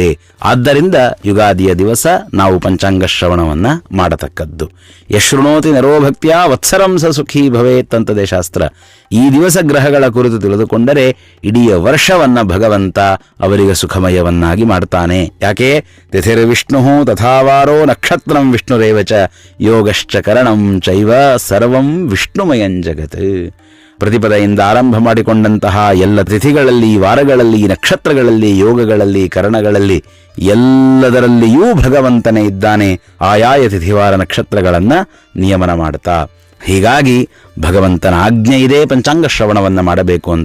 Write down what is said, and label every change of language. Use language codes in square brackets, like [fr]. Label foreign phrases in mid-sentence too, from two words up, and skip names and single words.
[kn] ಆದ್ದರಿಂದ ಯುಗಾದಿಯ ದಿವಸ ನಾವು ಪಂಚಾಂಗ ಶ್ರವಣವನ್ನ ಮಾಡತಕ್ಕದ್ದು. [sa] ಯಶೃಣೋತಿ ನರೋಭಕ್ತಿಯ ವತ್ಸರಂಸ ಸುಖೀ ಭವೇತ್ [kn] ಅಂತದೆ ಶಾಸ್ತ್ರ. ಈ ದಿವಸ ಗ್ರಹಗಳ ಕುರಿತು ತಿಳಿದುಕೊಂಡರೆ ಇಡೀ ವರ್ಷವನ್ನ ಭಗವಂತ ಅವರಿಗೆ ಸುಖಮಯವನ್ನಾಗಿ ಮಾಡ್ತಾನೆ. ಯಾಕೆ? [sa] ತಿಥಿರ್ವಿಷ್ಣು ತಥಾವಾರೋ ನಕ್ಷತ್ರಂ ವಿಷ್ಣುರೇವಚ ಯೋಗಶ್ಚ ಕರಣಂ ಚೈವ ಸರ್ವಂ ವಿಷ್ಣುಮಯಂ ಜಗತ್. [kn] ಪ್ರತಿಪದೆಯಿಂದ ಆರಂಭ ಮಾಡಿಕೊಂಡಂತಹ ಎಲ್ಲ ತಿಥಿಗಳಲ್ಲಿ, ವಾರಗಳಲ್ಲಿ, ನಕ್ಷತ್ರಗಳಲ್ಲಿ, ಯೋಗಗಳಲ್ಲಿ, ಕರಣಗಳಲ್ಲಿ ಎಲ್ಲದರಲ್ಲಿಯೂ ಭಗವಂತನೇ ಇದ್ದಾನೆ. ಆಯಾಯ ತಿಥಿವಾರ ನಕ್ಷತ್ರಗಳನ್ನ ನಿಯಮನ ಮಾಡ್ತಾ. ಹೀಗಾಗಿ ಭಗವಂತನ ಆಜ್ಞೆ ಇದೆ ಪಂಚಾಂಗ ಶ್ರವಣವನ್ನ ಮಾಡಬೇಕು ಅಂತ.